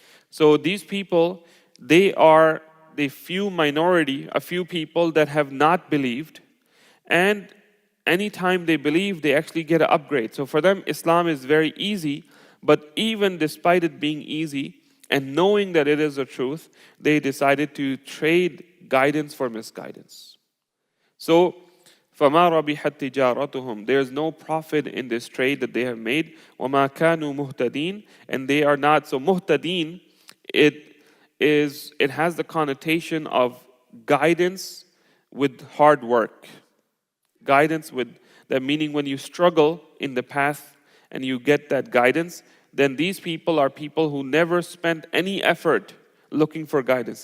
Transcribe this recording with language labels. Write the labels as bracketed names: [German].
[English] So these people, they are the few minority, a few people that have not believed, and anytime they believe, they actually get an upgrade. So for them, Islam is very easy, but even despite it being easy and knowing that it is the truth, they decided to trade guidance for misguidance. So, [Arabic] فَمَا رَبِحَتْ تِجَارَتُهُمْ. [English] There is no profit in this trade that they have made. [Arabic] وَمَا كَانُوا مُهْتَدِينَ. [English] And they are not. So muhtadeen, it has the connotation of guidance with hard work. Guidance with that, meaning when you struggle in the path and you get that guidance, then these people are people who never spent any effort looking for guidance.